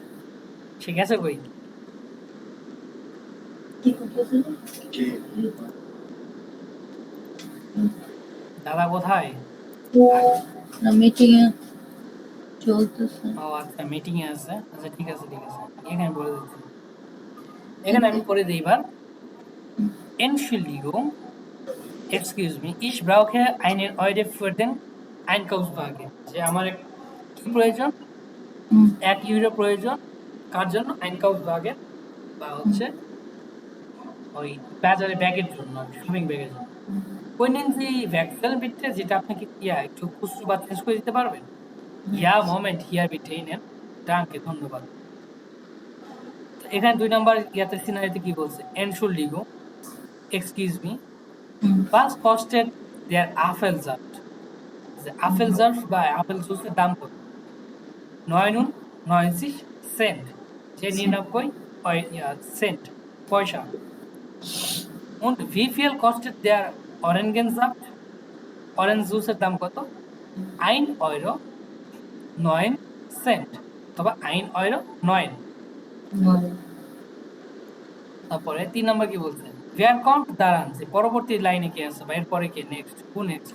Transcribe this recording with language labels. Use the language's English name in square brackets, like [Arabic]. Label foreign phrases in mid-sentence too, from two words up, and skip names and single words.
[Bangla] সে গেছে কই? দাদা কোথায়? মিটিং এ চলতেছে। ও আচ্ছা, মিটিং এ আছে। আচ্ছা, ঠিক আছে। এখানে বলে দিচ্ছি, এখানে আমি করে দিই এবার। [German] Entschuldigung, [English] excuse me, [German] ich brauche einen Euro für den Einkaufswagen. [Bangla] যে আমার কি প্রয়োজন? 1 ইউরো প্রয়োজন। কার জন্য? Einkaufswagen বা হচ্ছে ওই বাজারে ব্যাগের জন্য, শপিং ব্যাগের জন্য। [German] Können Sie wechseln bitte? [Bangla] যেটা আপনি কি একটু খুচরো বা চেঞ্জ করে দিতে পারবেন? [German] Ja, Moment, hier bitte নেন। Danke, ধন্যবাদ। [Bangla] এখানে 2 নাম্বার সিনারিতে কি বলছে? [German] Entschuldigung, [English] excuse me, [German] was kostet der Apfelsaft? [Bangla] Apfelsaft বা আপেল জুসের দাম কত? 99 সেন্ট, যে 99 সেন্ট পয়সা। [German] Und wie viel kostet der Orangensaft? [Bangla] অরেঞ্জ জুসের দাম কত? 1 € 9 সেন্ট অথবা [German] ein Euro [Bangla] 9। নয়। তারপরে 3 নাম্বার কি বলছে, [German] wer kommt [Bangla] দাঁড়ান, যে পরবর্তী লাইনে কি আছে বা এরপরে কি নেক্সট, [English] who next,